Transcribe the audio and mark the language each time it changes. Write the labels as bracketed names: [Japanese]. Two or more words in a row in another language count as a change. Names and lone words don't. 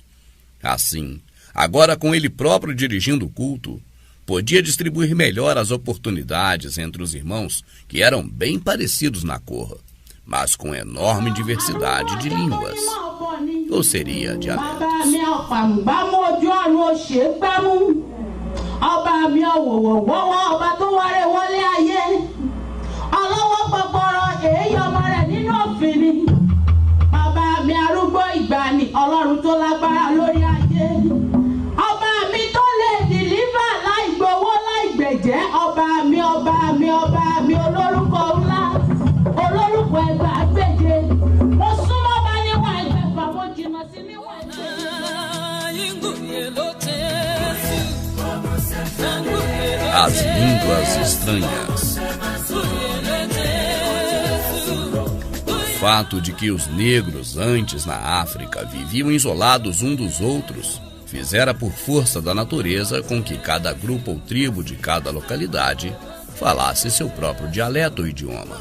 [Portuguese] Assim, agora com ele próprio dirigindo o culto, podia distribuir melhor as oportunidades entre os irmãos que eram bem parecidos na cor, mas com enorme diversidade de línguas, ou seria dialetos. [Yoruba] Ọlọ́run tó lágbára lórí ayé, ọba mi tó lè dìlífà láì gbowó láì gbẹ̀jẹ́, ọba mi olórúkọ ńlá, olórúkọ ẹgbàágbèje, mo súnmọ́ bá níwọ̀n ẹgbẹ̀fà, mo jìnnà sí níwọ̀n ẹgbẹ̀fà. [Portuguese] As línguas estranhas. O fato de que os negros antes na África viviam isolados um dos outros fizera por força da natureza com que cada grupo ou tribo de cada localidade falasse seu próprio dialeto ou idioma.